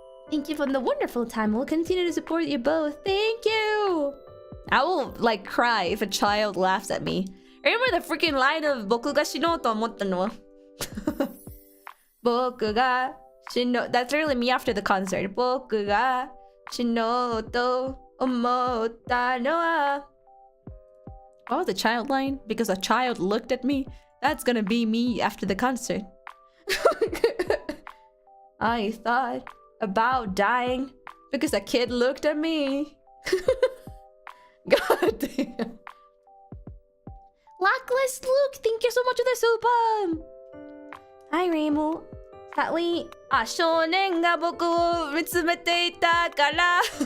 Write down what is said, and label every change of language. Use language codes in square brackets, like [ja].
[en] Thank you for the wonderful time. We'll continue to support you both. Thank you. I will like cry if a child laughs at me. Remember the freaking line of [ja] 僕が死のうと思ったの? 僕が死の [en] That's literally me after the concert. [ja] 僕が死のうと思ったのは [en] What was the child line? Because a child looked at me. That's gonna be me after the concert. I thought about dying because a kid looked at me. God damn. Lackless Luke, thank you so much for the super. Hi, Reimu. Sadly, [ja] 少年が僕を見つめていたから。